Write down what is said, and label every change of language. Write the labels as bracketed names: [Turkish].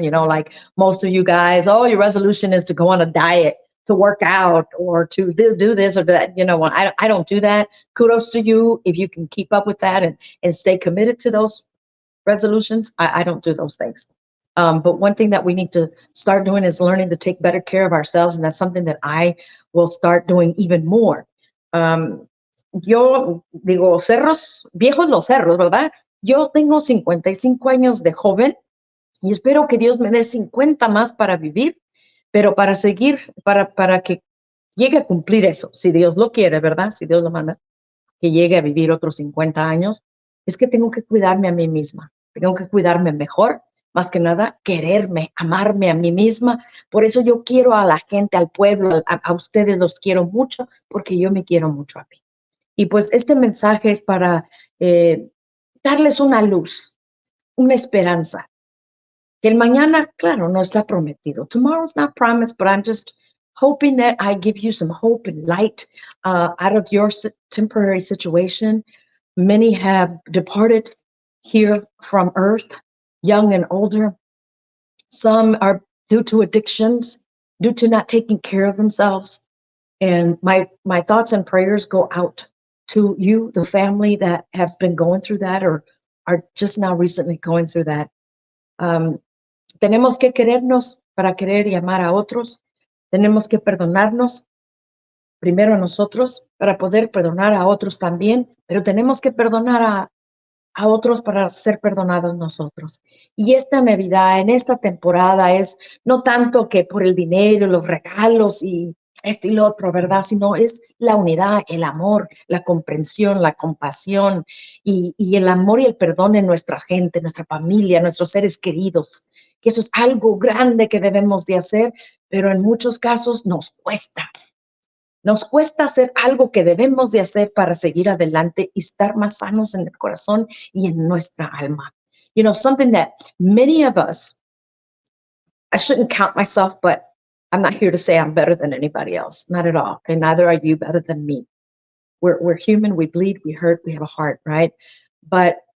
[English] Like most of you guys, oh, your resolution is to go on a diet, to work out, or to do this or that. I don't do that. Kudos to you if you can keep up with that and stay committed to those resolutions. I don't do those things. But one thing that we need to start doing is learning to take better care of ourselves. And that's something that I will start doing even more. [Spanish] Yo digo, cerros, viejos los cerros, ¿verdad? Yo tengo 55 años de joven y espero que Dios me dé 50 más para vivir, pero para seguir, para que llegue a cumplir eso, si Dios lo quiere, ¿verdad? Si Dios lo manda, que llegue a vivir otros 50 años, es que tengo que cuidarme a mí misma, tengo que cuidarme mejor, más que nada, quererme, amarme a mí misma. Por eso yo quiero a la gente, al pueblo, a ustedes los quiero mucho, porque yo me quiero mucho a mí. Y pues este mensaje es para darles una luz, una esperanza. Que el mañana, claro, no está prometido. [English] Tomorrow's not promised, but I'm just hoping that I give you some hope and light out of your temporary situation. Many have departed here from earth, young and older. Some are due to addictions, due to not taking care of themselves. And my thoughts and prayers go out to you, the family that have been going through that or are just now recently going through that. [Spanish] Tenemos que querernos para querer y amar a otros. Tenemos que perdonarnos primero a nosotros para poder perdonar a otros también, pero tenemos que perdonar a otros para ser perdonados nosotros. Y esta Navidad, en esta temporada, es no tanto que por el dinero, los regalos y esto y lo otro, ¿verdad? Sino es la unidad, el amor, la comprensión, la compasión y el amor y el perdón en nuestra gente, nuestra familia, nuestros seres queridos. Que eso es algo grande que debemos de hacer, pero en muchos casos nos cuesta. Nos cuesta hacer algo que debemos de hacer para seguir adelante y estar más sanos en el corazón y en nuestra alma. [English] Something that many of us, I shouldn't count myself, but I'm not here to say I'm better than anybody else. Not at all. And neither are you better than me. We're human. We bleed. We hurt. We have a heart, right? But